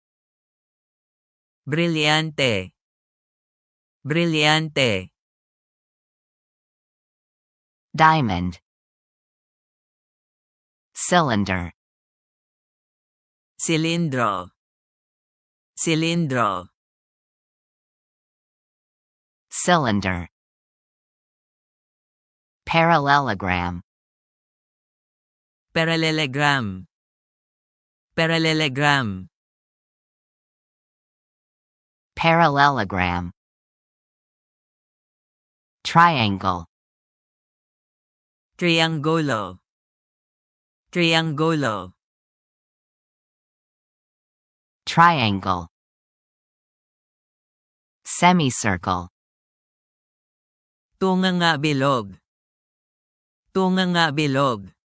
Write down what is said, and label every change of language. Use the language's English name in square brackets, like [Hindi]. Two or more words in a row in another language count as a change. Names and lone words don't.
[Spanish] brillante, brillante, [English] diamond, cylinder, [Spanish] cilindro, cilindro, [English] cylinder, parallelogram, parallelogram, parallelogram, parallelogram, triangle, [Spanish] triangulo, triangulo, [English] triangle, semicircle, [Filipino] tunganga bilog, tunganga bilog,